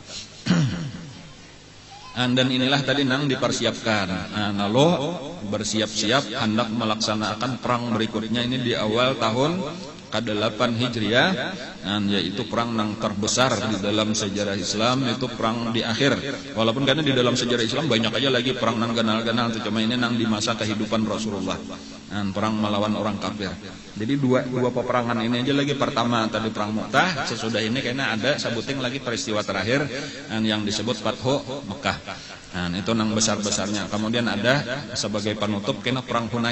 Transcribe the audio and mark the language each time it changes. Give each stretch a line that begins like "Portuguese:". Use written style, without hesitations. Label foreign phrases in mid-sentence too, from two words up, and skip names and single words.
Indonesian: Dan inilah tadi nang dipersiapkan. Lalu bersiap-siap hendak melaksanakan perang berikutnya ini di awal tahun ke-8 Hijriah, yaitu perang nang terbesar di dalam sejarah Islam itu perang di akhir. Walaupun karena di dalam sejarah Islam banyak aja lagi perang nang ganal-ganal, cuma ini nang di masa kehidupan Rasulullah. Perang melawan orang kafir. Jadi dua peperangan ini aja lagi pertama tadi perang Mu'tah, sesudah ini kayaknya ada sebuting lagi peristiwa terakhir yang disebut Fathu Mekah. Itu nang besar-besarnya. Kemudian ada sebagai penutup kena perang Hunain.